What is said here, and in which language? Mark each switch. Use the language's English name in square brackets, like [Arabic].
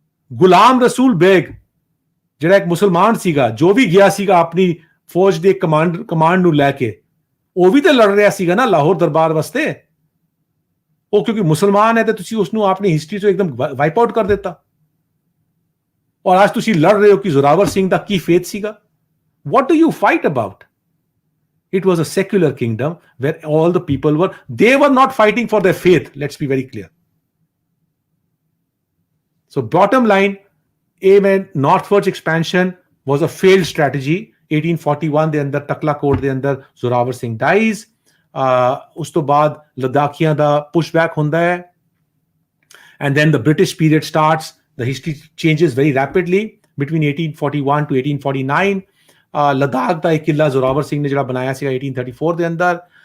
[Punjabi] ਗੁਲਾਮ ਰਸੂਲ ਬੇਗ ਜਿਹੜਾ ਇੱਕ ਮੁਸਲਮਾਨ ਸੀਗਾ, ਜੋ ਵੀ ਗਿਆ ਸੀਗਾ ਆਪਣੀ ਫੌਜ ਦੇ ਕਮਾਂਡ ਨੂੰ ਲੈ ਕੇ, ਉਹ ਵੀ ਤਾਂ ਲੜ ਰਿਹਾ ਸੀਗਾ ਨਾ ਲਾਹੌਰ ਦਰਬਾਰ ਵਾਸਤੇ। ਉਹ ਕਿਉਂਕਿ ਮੁਸਲਮਾਨ ਹੈ ਤੇ ਤੁਸੀਂ ਉਸ ਨੂੰ ਆਪਣੀ ਹਿਸਟਰੀ ਤੋਂ ਇੱਕਦਮ ਵਾਈਪ ਆਊਟ ਕਰ ਦਿੱਤਾ। ਔਰ ਅੱਜ ਤੁਸੀਂ ਲੜ ਰਹੇ ਹੋ ਕਿ ਜ਼ੋਰਾਵਰ ਸਿੰਘ ਦਾ ਕੀ ਫੇਥ ਸੀਗਾ। [English] What do you fight about? It was a secular kingdom where all the people they were not fighting for their faith. Let's be very clear. So bottom line, northwards expansion was a failed strategy. [Punjabi] 1841 ਦੇ ਅੰਦਰ ਤਕਲਾਕੋਟ ਦੇ ਅੰਦਰ Zorawar Singh dies. ਉਸ ਤੋਂ ਬਾਅਦ ਲਦਾਖੀਆਂ ਦਾ pushback ਹੁੰਦਾ ਹੈ [English] and then the British period starts. The history changes very rapidly between 1841 to 1849. [Punjabi] Ladakh ਦਾ ਇੱਕ ਕਿਲਾ ਜ਼ੋਰਾਵਰ ਸਿੰਘ ਨੇ ਜਿਹੜਾ ਬਣਾਇਆ ਸੀਗਾ 1834 ਦੇ ਅੰਦਰ।